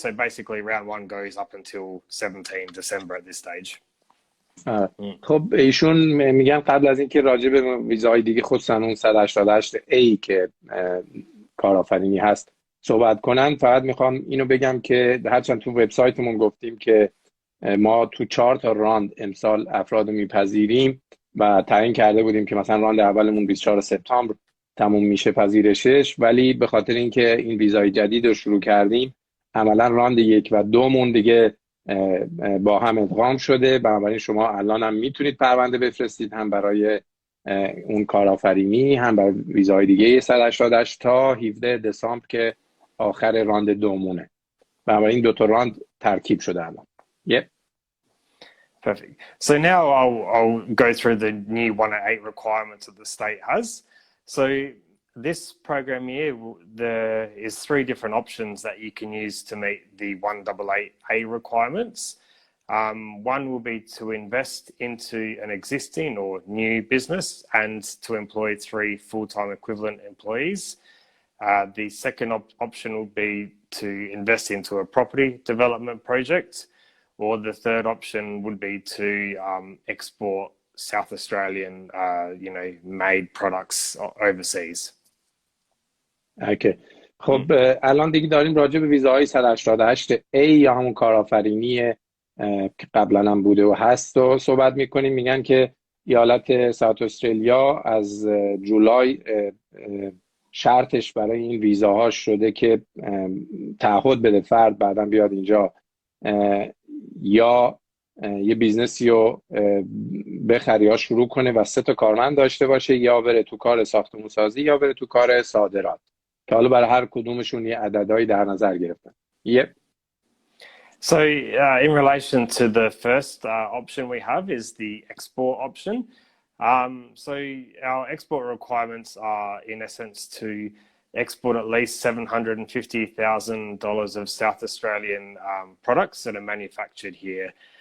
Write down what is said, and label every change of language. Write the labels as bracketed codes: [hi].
[en] So basically round 1 goes up until 17 December at this stage. [fa] خب ایشون میگن قبل از اینکه راجع به ویزای دیگه خصوصا اون 188A که کارآفرینی هست صحبت کنن، فقط میخوام اینو بگم که هرچند تو وبسایتمون گفتیم که ما تو 4 تا راند امسال افراد میپذیریم و تعیین کرده بودیم که مثلا راند اولمون 24 سپتامبر تموم میشه پذیرشش، ولی به خاطر اینکه این ویزای جدید رو شروع کردیم عملا راند 1 و 2 مون دیگه با هم ادغام شده. بنابراین شما الان هم میتونید پرونده بفرستید، هم برای اون کارآفرینی هم برای ویزای دیگه 188 تا 17 دسامبر که آخر راند 2 مونه. بنابراین این 2 تا راند ترکیب شده الان. [en] Perfect. So now I'll go through the new 188 requirements that the state has. So this program here, there is 3 different options that you can use to meet the 188A requirements. One will be to invest into an existing or new business and to employ 3 full-time equivalent employees. The second option will be to invest into a property development project, or the third option would be to export South Australian, made products overseas. [fa] اوکی. خب الان دیگه داریم راجع به ویزاهای 188A یا همون کارآفرینی که قبلا هم بوده و هست و صحبت میکنیم. میگن که ایالت ساوت استرالیا از جولای شرطش برای این ویزاها شده که تعهد بده فرد بعداً بیاد اینجا یا یه بیزنسی رو بخره یا شروع کنه و 3 تا کارمند داشته باشه، یا بره تو کار ساختمون سازی یا بره تو کار صادرات، که حالا برای هر کدومشون یه عددهایی در نظر گرفتن. [en] So in relation to the first option we have is the export option. So our export requirements are in essence to export at least $750,000 of South Australian products that are manufactured here.